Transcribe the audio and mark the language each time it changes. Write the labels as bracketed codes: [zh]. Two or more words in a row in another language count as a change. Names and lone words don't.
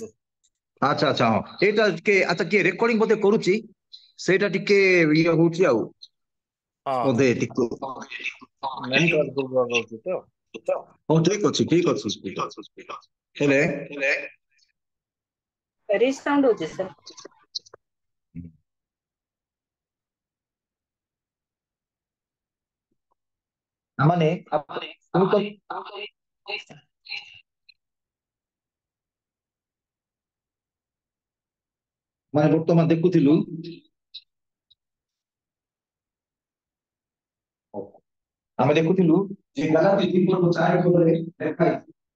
[or] ଆଚ୍ଛା ଆଚ୍ଛା ହଁ ଏଇଟା ଟିକେ ଆଚ୍ଛା କିଏ ରେକର୍ଡିଂ ବୋଧେ କରୁଛି, ସେଇଟା ଟିକେ ଇଏ ହଉଛି ଆଉ ହଁ ବୋଧେ ଟିକେ ନେଟୱାର୍କ ଦୁର୍ବଳ ରହୁଛି ତ। ହଉ ଠିକ ଅଛି ଠିକ ଅଛି ହେଲେ [hi] रिसाउंड होते सर। [or] ମାନେ ମାନେ ବର୍ତ୍ତମାନ ଦେଖୁଥିଲୁ ଆମେ ଦେଖୁଥିଲୁ ଯେ ଗାଲାତି 2:4 ଲେଖା ହେଇଛି।